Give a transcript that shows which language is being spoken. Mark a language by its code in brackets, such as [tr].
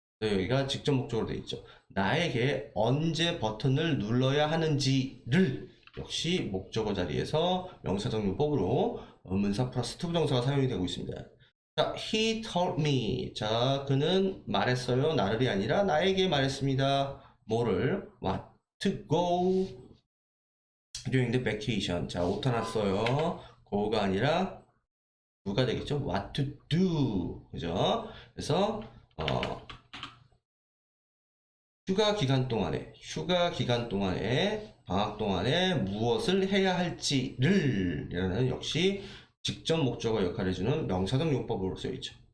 [ko] 여기가 직접 목적으로 되어 있죠. 나에게 언제 버튼을 눌러야 하는지를 역시 목적어 자리에서 명사적 용법으로 의문사 플러스 투부정사가 사용이 되고 있습니다. 자, [en] he told me. [ko] 자, 그는 말했어요. 나를이 아니라 나에게 말했습니다. 뭐를? [en] What to go during the vacation. [ko] 자, 오타 났어요. go가 아니라 do가 되겠죠. [en] What to do. [ko] 그죠? 그래서 휴가 기간 동안에 방학 동안에 무엇을 해야 할지를 이라는 역시 직접 목적어 역할을 해주는 명사적 용법으로 쓰여있죠.